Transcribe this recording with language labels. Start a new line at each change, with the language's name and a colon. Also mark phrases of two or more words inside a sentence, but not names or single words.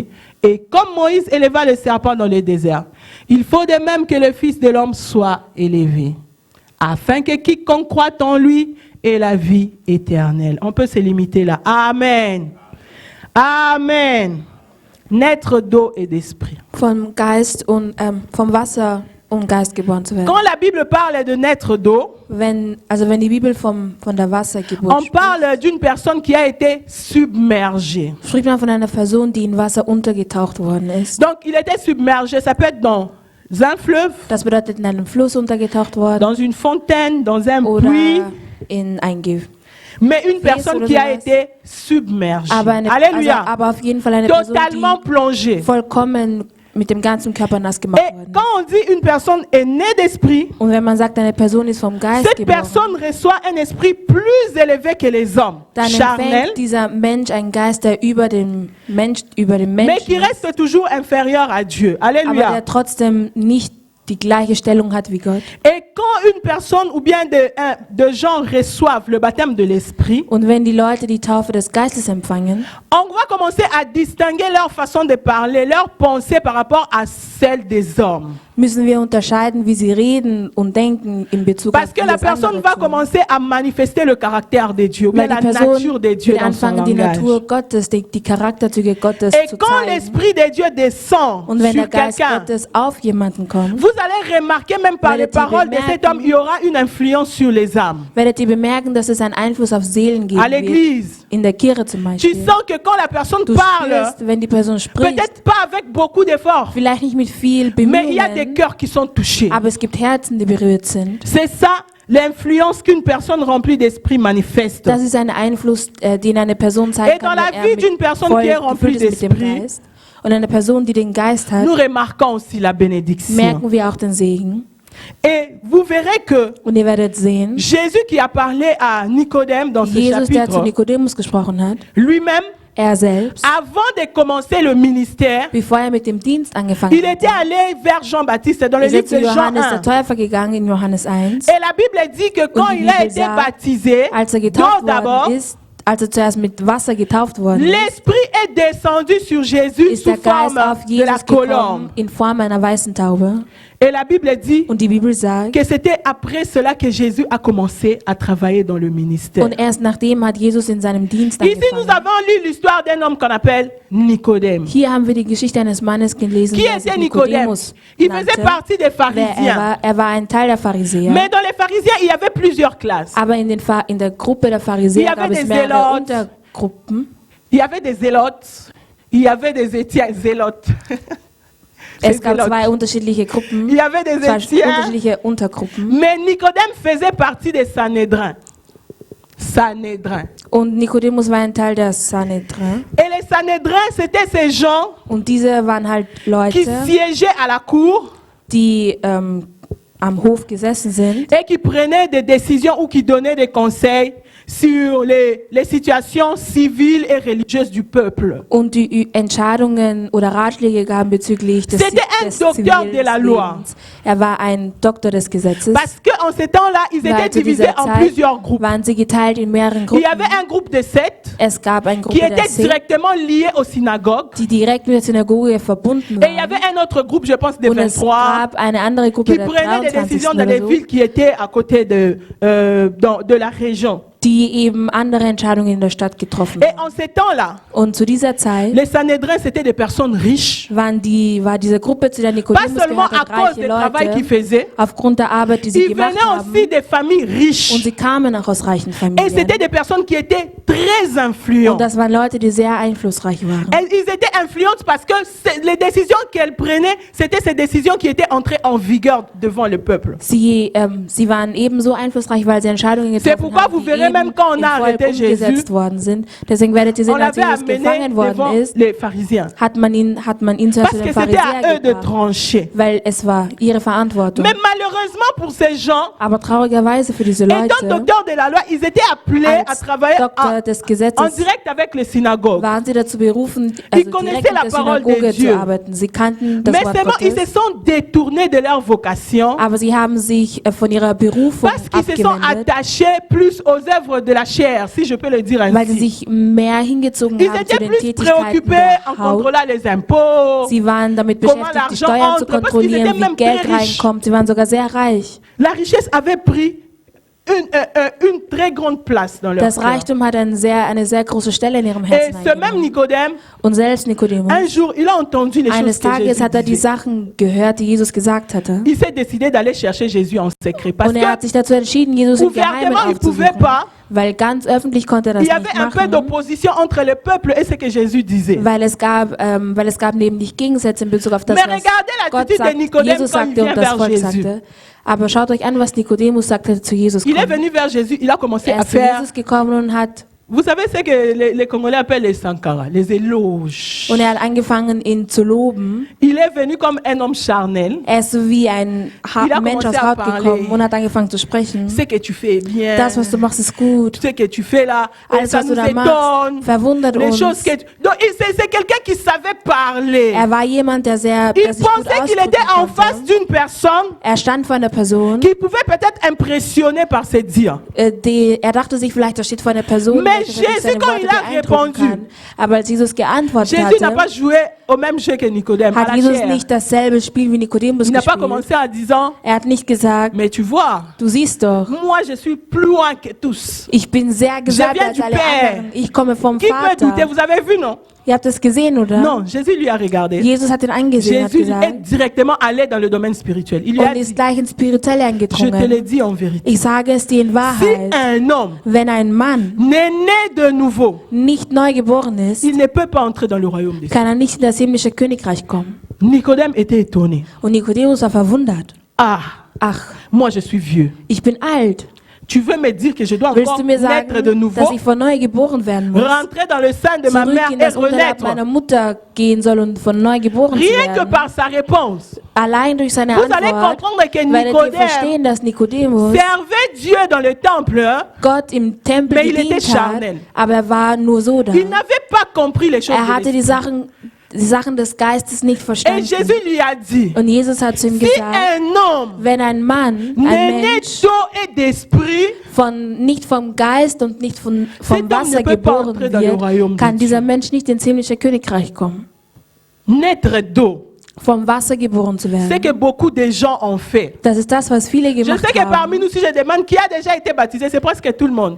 French: Et comme Moïse éleva le serpent dans le désert, il faut de même que le Fils de l'homme soit élevé, afin que quiconque croit en lui ait la vie éternelle. On peut se limiter là. Amen. Amen. Naître d'eau et d'esprit.
German: Vom Wasser und Geist geboren zu werden.
French: Quand la Bible parle de naître d'eau,
German: Wenn die Bibel von der Wassergeburt
French: on parle d'une personne qui a été submergée.
German: spricht man von einer Person, die in Wasser untergetaucht worden ist.
French: Donc, il était submergé. Ça peut être dans un fleuve,
German: Das bedeutet in einem Fluss untergetaucht worden
French: dans une fontaine, dans un
German: oder
French: puits.
German: in ein
French: Mais une personne qui a été submergée. Alléluia.
German: aber auf jeden Fall eine Person,
French: Totalement
German: die
French: plongée.
German: vollkommen mit dem ganzen Körper nass gemacht
French: Et
German: worden
French: quand on dit une personne est née d'esprit,
German: ist. Und wenn man sagt, eine Person ist vom Geist
French: cette
German: geboren,
French: personne reçoit un esprit plus élevé que les hommes,
German: dann
French: charnel,
German: empfängt dieser Mensch einen Geist, der über den
French: mais
German: Menschen
French: qui
German: ist,
French: reste toujours inférieur à Dieu.
German: aber
French: Alléluia.
German: der trotzdem nicht die gleiche Stellung hat wie Gott.
French: Et quand une personne ou bien de gens reçoivent le baptême de l'esprit,
German: Und wenn die Leute die Taufe des Geistes empfangen,
French: on va commencer à distinguer leur façon de parler, leur pensée par rapport à celle des hommes.
German: müssen wir unterscheiden, wie sie reden und denken in Bezug
French: Parce
German: auf
French: que la
German: das
French: personne
German: andere
French: va
German: tun.
French: commencer à manifester le caractère de Dieu, ou bien
German: Weil die
French: la
German: Person
French: nature de Dieu
German: wird
French: dans son
German: anfangen, die
French: langage.
German: Natur Gottes, die Charakterzüge Gottes
French: Et
German: zu
French: quand
German: zeigen.
French: l'Esprit de Dieu descend
German: Und wenn
French: sur
German: der Geist
French: quelqu'un,
German: Gottes auf jemanden kommt,
French: vous allez remarquer même par les
German: Werdet ihr
French: paroles de cet
German: bemerken-
French: homme, il y aura une influence sur les âmes.
German: werdet ihr bemerken, dass es einen Einfluss auf Seelen geben
French: À
German: wird.
French: l'église,
German: In der Kirche zum
French: tu
German: Beispiel.
French: sens que quand la personne
German: Du
French: parle,
German: spürst, wenn die Person spricht,
French: peut-être pas avec beaucoup d'efforts,
German: vielleicht nicht mit viel
French: mais il y a des
German: Bemühungen,
French: cœurs qui sont touchés.
German: aber es gibt Herzen, die berührt sind.
French: C'est ça l'influence qu'une personne remplie d'esprit manifeste.
German: Das ist ein Einfluss, den eine Person zeigen
French: Et dans
German: kann,
French: la
German: wenn
French: vie
German: er
French: d'une personne qui est
German: voll
French: remplie
German: gefüllt ist mit dem
French: d'esprit,
German: Geist. Und eine Person, die den Geist hat,
French: nous remarquons aussi la bénédiction.
German: merken wir auch den Segen.
French: Et vous verrez que
German: Und ihr werdet sehen,
French: Jésus qui a parlé à Nicodème dans ce
German: Jesus, der zu
French: chapitre,
German: Nikodemus gesprochen hat,
French: lui-même,
German: er selbst,
French: avant de commencer le ministère,
German: bevor er mit dem Dienst angefangen
French: il était
German: hat,
French: allé vers Jean-Baptiste dans le
German: ist
French: livre
German: er zu
French: de Jean
German: Johannes 1. der Täufer gegangen in Johannes 1.
French: Et la Bible dit que quand
German: die
French: il a
German: Bibel
French: été
German: sagt,
French: baptisé,
German: Als er
French: d'eau
German: getauft
French: d'abord,
German: worden ist, als er zuerst mit Wasser getauft worden ist,
French: l'Esprit est descendu sur Jésus
German: ist
French: sous
German: der Geist
French: forme
German: auf
French: de la
German: Jesus
French: colombe.
German: gekommen in Form einer weißen Taube.
French: Et la Bible dit
German: Und die Bibel sagt,
French: que c'était après cela que Jésus a commencé à travailler dans le ministère.
German: und erst nachdem hat Jesus in seinem Dienst
French: Ici, nous
German: angefangen.
French: avons lu l'histoire d'un homme qu'on appelle Nicodème.
German: Hier haben wir die Geschichte eines Mannes gelesen,
French: Qui
German: der sich
French: était Nicodème?
German: Nikodemus
French: Il faisait
German: nannte.
French: partie des Pharisiens.
German: Er war ein Teil der Pharisäer.
French: Mais dans les pharisiens, il y avait plusieurs classes.
German: Aber in der Gruppe der
French: Il y
German: Pharisäer
French: avait
German: gab es
French: des
German: mehrere
French: Zelotes.
German: Untergruppen.
French: Il y avait des zélotes. Il y avait des zélotes. Des
German: Es gab
French: Zelotes.
German: zwei unterschiedliche Gruppen,
French: Il y avait des
German: zwei
French: Étiens.
German: unterschiedliche Untergruppen.
French: Mais Nicodème faisait partie des Sanhédrins. Sanhédrins.
German: Und Nikodemus war ein Teil der Sanhedrin.
French: Et les Sanhédrins, c'était ces gens
German: Und diese waren halt
French: qui
German: Leute,
French: siégeaient à la cour
German: die am Hof gesessen sind
French: et qui prenaient des décisions ou qui donnaient des conseils sur les situations civiles et religieuses du peuple.
German: und die Entscheidungen oder Ratschläge gaben bezüglich des
French: C'était un docteur de la loi.
German: Zivildienstlebens. Er war ein Doktor des Gesetzes.
French: Parce qu'en ces temps-là, ils
German: Weil
French: étaient
German: zu
French: divisés
German: dieser
French: en
German: Zeit
French: plusieurs groupes.
German: waren sie geteilt in mehreren
French: Il y
German: Gruppen.
French: avait un groupe de 7
German: Es gab eine
French: qui
German: Gruppe der était 10,
French: directement lié aux synagogues.
German: die direkt mit der Synagoge verbunden
French: Et il y avait
German: waren.
French: un autre groupe, je pense, de Und es 23,
German: gab eine andere Gruppe
French: qui
German: der
French: prenaient des
German: 23
French: décisions dans
German: oder
French: les
German: so,
French: villes qui étaient à côté de la région.
German: die eben andere Entscheidungen in der Stadt getroffen
French: Et
German: haben.
French: en ces temps-là,
German: Und zu dieser Zeit
French: les Sanhédrins, c'était des personnes riches,
German: war diese Gruppe, zu der
French: pas
German: Nikodemus
French: seulement à
German: gehört,
French: cause du
German: reiche
French: travail qu'ils
German: Leute,
French: faisaient,
German: aufgrund der Arbeit, die sie
French: ils
German: gemacht
French: venaient
German: haben.
French: aussi des familles
German: Und
French: riches.
German: sie kamen auch aus reichen
French: Et
German: Familien.
French: c'était des personnes qui étaient très
German: Und
French: influentes.
German: das waren Leute, die sehr einflussreich waren.
French: Et ils étaient influentes parce que les décisions qu'elles prenaient, c'était ces décisions qui étaient entrées en vigueur devant le peuple.
German: Sie waren ebenso einflussreich, weil sie Entscheidungen
French: C'est
German: getroffen
French: pourquoi
German: haben,
French: vous
German: die
French: verrez
German: eben
French: même quand on
German: in
French: a
German: Volk
French: arrêté Jésus,
German: umgesetzt worden sind. Deswegen werdet ihr
French: on
German: sehen, als
French: l'avait
German: Jesus
French: amené
German: gefangen worden
French: devant
German: ist,
French: les pharisiens.
German: hat man ihn zuerst
French: Parce
German: zu
French: que
German: den
French: c'était à eux
German: Pharisäern
French: de
German: gebracht,
French: trancher.
German: weil es war ihre Verantwortung.
French: Mais malheureusement pour ces gens,
German: Aber traurigerweise für diese
French: étant
German: Leute,
French: docteurs de la loi, ils étaient appelés à
German: als
French: travailler
German: Doktor des
French: en
German: Gesetzes,
French: direct avec les synagogues.
German: waren sie dazu berufen, also
French: connaissaient
German: direkt
French: la
German: mit der
French: parole de
German: Synagoge
French: Dieu.
German: zu arbeiten. Sie kannten das
French: Mais
German: Wort
French: seulement ils se
German: Gottes,
French: sont détournés de leur vocation
German: aber sie haben sich von ihrer Berufung
French: parce qu'ils se sont
German: abgewendet,
French: attachés plus aux œuvres de la chair, si je peux le dire
German: weil sie
French: ainsi.
German: sich mehr hingezogen
French: Ils
German: haben zu
French: étaient
German: den
French: plus
German: Tätigkeiten
French: préoccupés en
German: der Haut.
French: contrôlant les impôts.
German: Sie waren damit
French: Comment
German: beschäftigt, die
French: l'argent
German: Steuern zu
French: entre, parce qu'ils
German: kontrollieren,
French: étaient
German: wie
French: même
German: Geld
French: très riches.
German: reinkommt. Sie waren sogar sehr reich.
French: La richesse avait pris une très grande place dans leur
German: Das
French: cœur.
German: Reichtum hat eine sehr große Stelle in ihrem
French: Et
German: Herzen
French: ce même
German: eingenommen.
French: Nicodème,
German: Und selbst Nikodemus,
French: un jour, il a entendu les choses
German: eines
French: que
German: Tages
French: Jésus
German: hat er die
French: disait.
German: Sachen gehört, die Jesus gesagt hatte.
French: Il s'est décidé d'aller chercher Jésus en secret. Parce
German: Und er hat
French: que
German: sich dazu entschieden, Jesus im Geheimen
French: ouvertement, il ne pouvait
German: aufzusuchen.
French: pas.
German: Weil ganz öffentlich konnte er das
French: Il y avait
German: nicht
French: un peu
German: machen.
French: d'opposition entre le peuple et ce que Jésus disait.
German: Weil es gab nämlich Gegensätze in Bezug auf das,
French: Mais
German: was
French: regardez
German: Gott
French: l'attitude de
German: sagt,
French: Nicodème
German: Jesus
French: quand il
German: sagte
French: vient
German: und das
French: vers
German: Volk
French: Jésus.
German: sagte. Aber schaut euch an, was Nikodemus sagte zu Jesus.
French: Il est
German: Kommen.
French: venu vers Jésus, il a commencé
German: Er
French: à
German: ist zu
French: faire.
German: Jesus gekommen und hat
French: Vous savez ce que les Congolais appellent les sankara, les éloges.
German: Und er hat angefangen, ihn zu loben.
French: Il est venu comme un homme charnel.
German: Er ist so wie ein
French: Il a
German: Mensch aus
French: commencé à
German: Haut
French: parler.
German: gekommen und hat angefangen zu sprechen.
French: Ce que tu fais est bien.
German: Das, was du machst, ist gut.
French: Ce que tu fais là,
German: Alles,
French: ça
German: was
French: nous
German: du da machst,
French: étonne.
German: verwundert
French: Les
German: uns.
French: choses que donc c'est quelqu'un qui savait parler.
German: Er war jemand, der sich
French: Il
German: gut
French: pensait qu'il était
German: ausdrücken
French: en face
German: konnte.
French: d'une personne
German: Er stand vor einer Person,
French: qui pouvait peut-être impressionner par ses dires.
German: er dachte sich vielleicht, er steht vor einer Person,
French: Mais
German: welche durch
French: Jésus,
German: seine
French: quand
German: Worte
French: il a
German: beeindrucken
French: répondu,
German: kann. Aber als Jesus geantwortet
French: Jésus n'a
German: hatte,
French: pas joué au même jeu que Nicodème, à
German: hat
French: la
German: Jesus
French: chair.
German: nicht dasselbe Spiel wie Nikodemus
French: Il n'a pas
German: gespielt.
French: commencé en disant,
German: Er hat nicht gesagt,
French: mais tu vois,
German: du siehst doch,
French: moi je suis plus loin que tous.
German: ich bin sehr gesalbt
French: viens
German: als
French: du
German: alle
French: Père.
German: anderen. Ich komme vom
French: Qui peut douter?
German: Vater.
French: Vous avez vu, non?
German: Ihr habt das gesehen, oder?
French: Non, Jésus lui a regardé.
German: Jesus hat ihn angesehen und hat
French: Jésus est
German: gesagt,
French: directement allé dans le domaine spirituel. Il lui a
German: und ist
French: dit,
German: gleich ins Spirituelle
French: je te l'ai
German: eingedrungen.
French: dit en vérité.
German: Ich sage es dir in
French: Si
German: Wahrheit,
French: un homme
German: wenn ein Mann
French: n'est né de nouveau,
German: nicht neu geboren ist,
French: il ne peut pas entrer dans le royaume des cieux.
German: kann er nicht in das himmlische Königreich kommen.
French: Nicodème était étonné.
German: Und Nikodemus war verwundert.
French: Ah,
German: Ach,
French: moi je suis vieux.
German: ich bin alt.
French: Tu veux me dire que je dois
German: Willst
French: encore
German: du mir
French: naître de
German: sagen,
French: nouveau,
German: dass ich von neu geboren werden muss?
French: rentrer dans le sein de ma
German: Zurück
French: mère
German: in
French: et
German: das Unterleib
French: renaître?
German: meiner Mutter gehen soll und von neu geboren zu
French: Rien que
German: werden?
French: par sa réponse,
German: Allein durch seine
French: vous allez
German: Antwort
French: comprendre que
German: werdet ihr
French: Nicodème
German: verstehen, dass Nikodemus
French: servait Dieu dans le temple, hein.
German: Gott im Tempel
French: Mais il était
German: gedient hat,
French: charnel.
German: aber er war nur so da.
French: Il n'avait pas compris les choses
German: Er
French: de
German: hatte die
French: l'esprit.
German: Sachen des Geistes nicht
French: Et
German: verstanden.
French: Jésus lui a dit,
German: Und Jesus hat zu ihm
French: si
German: gesagt,
French: un homme
German: wenn ein Mann, ein
French: n'est né
German: Mensch,
French: d'eau et d'esprit,
German: nicht vom Geist und nicht vom
French: Cet homme
German: Wasser
French: ne peut pas entrer
German: geboren
French: dans le royaume
German: wird,
French: de
German: kann
French: Dieu.
German: dieser Mensch nicht ins himmlische Königreich kommen.
French: naître d'eau
German: vom Wasser geboren zu
French: C'est
German: werden.
French: que beaucoup de gens ont fait.
German: Das ist das, was viele
French: Je
German: gemacht
French: sais que parmi
German: haben.
French: nous, si je demande qui a déjà été baptisé, c'est presque tout le monde.